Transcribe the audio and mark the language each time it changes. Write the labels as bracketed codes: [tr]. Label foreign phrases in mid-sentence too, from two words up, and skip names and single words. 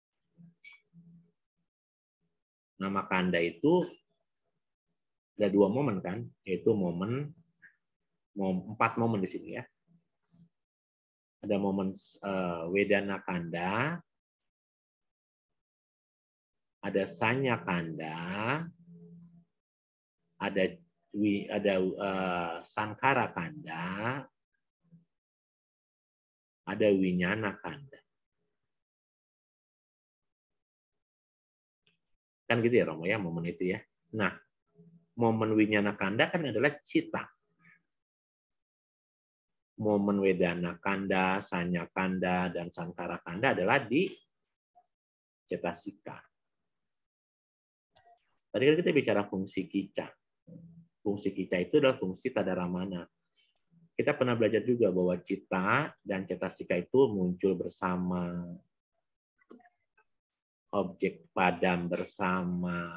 [pi] Nama kanda [id] itu ada 2 momen kan, yaitu 4 momen di sini ya. Ada momen [pi] Wedana kanda, [id] ada [pi] Sanya kanda, [id] ada [pi] Sankara kanda, [id] ada [pi] Winyana kanda. [id] Kan gitu ya Romo ya, momen itu ya. Nah, momen [pi] Winyana kanda [id] kan adalah cita. Momen [pi] Wedana kanda, Sanya kanda, [id] dan [pi] Sankara kanda [id] adalah di cetasika. Tadi kan kita bicara fungsi kica. Fungsi kica itu adalah fungsi Tadaramana. Kita pernah belajar juga bahwa cita dan cetasika itu muncul bersama, objek padam bersama.